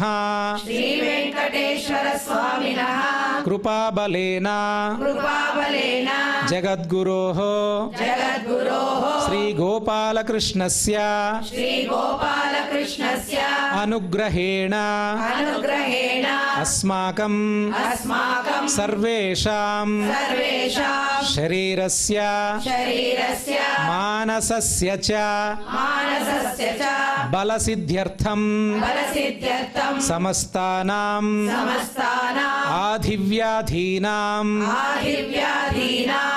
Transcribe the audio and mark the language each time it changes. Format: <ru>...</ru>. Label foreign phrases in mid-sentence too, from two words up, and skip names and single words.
<sa>श्री वेङ्कटेश्वर स्वामिनः ಕೃಪಾಬಲೇನ ಕೃಪಾಬಲೇನ ಜಗದ್ಗುರೋಃ ಜಗದ್ಗುರೋಃ श्री गोपालकृष्णस्य श्री गोपालकृष्णस्य ಅನುಗ್ರಹೇಣ ಅನುಗ್ರಹೇಣ ಅಸ್ಮಾಕಂ ಅಸ್ಮಾಕಂ ಸರ್ವೇಷಾಂ ಸರ್ವೇಷಾಂ ಶರೀರಸ್ಯ ಶರೀರಸ್ಯ मानसस्य च मानसस्य च ಬಲಸಿದ್ಧ್ಯರ್ಥಂ ಬಲಸಿದ್ಧ್ಯರ್ಥಂ ಸಮಸ್ತಾನಾಂ ಸಮಸ್ತಾನಾಂ ಆಧಿವ್ಯಾಧೀನಾಂ ಆದಿವ್ಯಾಧೀನಾಂ</sa>